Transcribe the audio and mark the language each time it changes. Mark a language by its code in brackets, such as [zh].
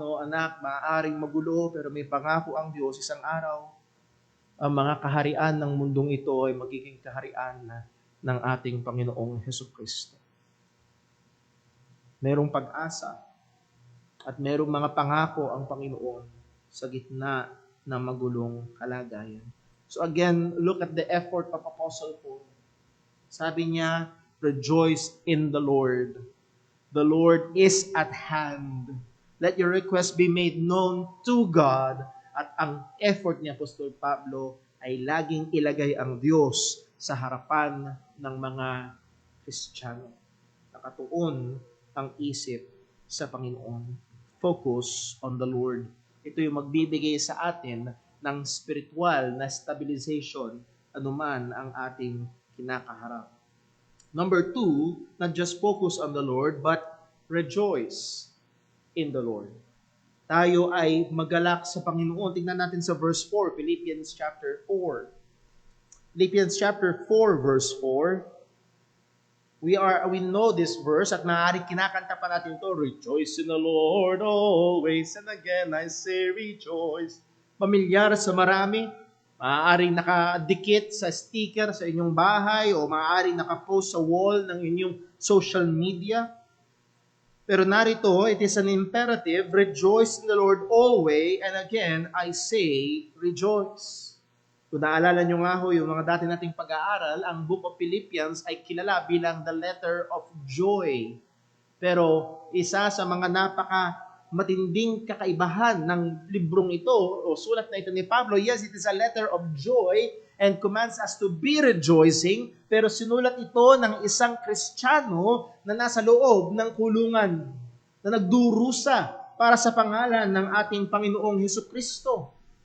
[tl] O anak, maaaring magulo, pero may pangako ang Diyos, isang araw, ang mga kaharian ng mundong ito ay magiging kaharian ng ating Panginoong Hesukristo. Merong pag-asa at merong mga pangako ang Panginoon sa gitna ng magulong kalagayan. [en] So again, look at the effort of Apostle Paul. [tl] Sabi niya, [en] rejoice in the Lord. The Lord is at hand. Let your request be made known to God. [tl] At ang effort ni Apostol Pablo ay laging ilagay ang Diyos sa harapan ng mga Kristiyano. Nakatuon ang isip sa Panginoon. [en] Focus on the Lord. [tl] Ito yung magbibigay sa atin ng spiritual na stabilization anuman ang ating kinakaharap. [en] Number 2, not just focus on the Lord, but rejoice in the Lord. [tl] Tayo ay magalak sa Panginoon. Tingnan natin sa verse 4, Philippians chapter 4. Philippians chapter 4, verse 4. [en] We know this verse [tl] at maaaring kinakanta pa natin ito, [en] rejoice in the Lord always, and again I say rejoice. [tl] Pamilyar sa marami, maaaring nakadikit sa sticker sa inyong bahay o maaaring nakapost sa wall ng inyong social media. Pero narito, [en] it is an imperative, rejoice in the Lord always, and again I say rejoice. [tl] Kung naalala nyo nga ho, yung mga dati nating pag-aaral, ang Book of Philippians ay kilala bilang [en] the letter of joy. [tl] Pero isa sa mga matinding kakaibahan ng librong ito, o sulat na ito ni Pablo, [en] yes, it is a letter of joy and commands us to be rejoicing, [tl] pero sinulat ito ng isang Kristiyano na nasa loob ng kulungan, na nagdurusa para sa pangalan ng ating Panginoong Hesukristo.